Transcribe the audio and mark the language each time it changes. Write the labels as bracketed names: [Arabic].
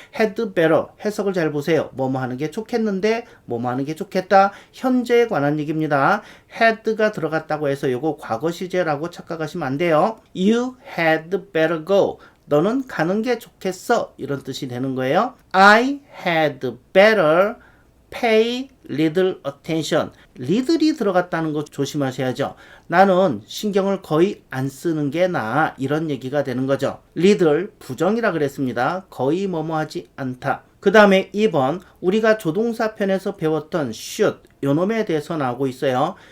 [English] had better, [Korean] 해석을 잘 보세요. 뭐뭐 하는 게 좋겠는데 뭐뭐 하는 게 좋겠다. 현재에 관한 얘기입니다. had가 들어갔다고 해서 이거 과거 시제라고 착각하시면 안 돼요. [English] You had better go. [Korean] 너는 가는 게 좋겠어 이런 뜻이 되는 거예요. [English] I had better pay little attention. [Korean] little이 들어갔다는 거 조심하셔야죠. 나는 신경을 거의 안 쓰는 게 나아 이런 얘기가 되는 거죠. little 부정이라 그랬습니다. 거의 뭐뭐하지 않다. 그 다음에 2번 우리가 조동사 편에서 배웠던 should 요놈에 대해서 나오고 있어요.